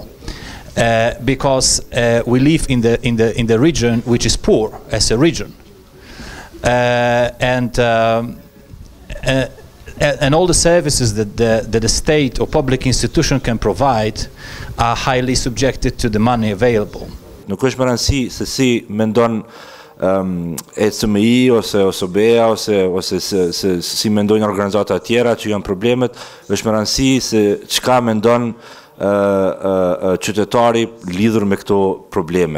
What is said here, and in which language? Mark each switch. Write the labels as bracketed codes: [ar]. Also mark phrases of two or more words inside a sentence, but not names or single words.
[en] Because we live in the region which is poor as a region, and all the services that the state or public institution can provide are highly subjected to the money available. [sq] Nuk është më rëndësi se si mendon ECMI ose OSBE-a ose si mendojnë organizata tjera që janë problemet, është më rëndësi se çka mendon qytetari lidhur me këto probleme.